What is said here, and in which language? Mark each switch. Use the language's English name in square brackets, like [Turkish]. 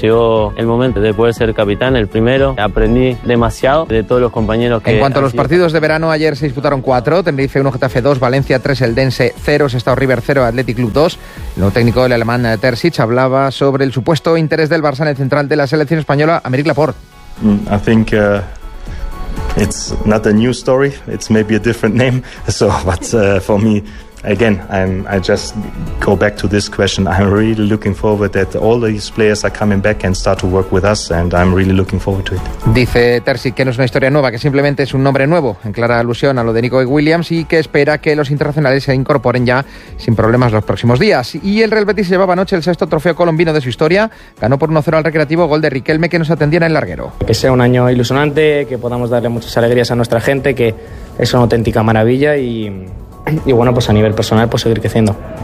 [Spanish] Llegó el momento de poder ser capitán, el primero. Aprendí demasiado de todos los compañeros que... En cuanto a los partidos de verano, ayer se disputaron 4. Tenerife 1, Getafe 2, Valencia 3, Eldense 0, Sestao River 0, Athletic Club 2. El nuevo técnico del alemán Terzic hablaba sobre el supuesto interés del Barça en el central de la selección española, Aymeric Laporte. [English] I think it's not a new story, it's maybe a different name, so but for me again I just go back to this question. I'm really looking forward that all these players are coming back and start to work with us, and I'm really looking forward to it. [Spanish] Dice Terzic que no es una historia nueva, que simplemente es un nombre nuevo, en clara alusión a lo de Nico Williams, y que espera que los internacionales se incorporen ya sin problemas los próximos días. Y el Real Betis llevaba anoche el sexto trofeo colombino de su historia, ganó por 1-0 al Recreativo, gol de Riquelme, que nos atendía en el larguero. Que sea un año ilusionante, que podamos darle muchas alegrías a nuestra gente, que es una auténtica maravilla, y bueno, pues a nivel personal, pues seguir creciendo.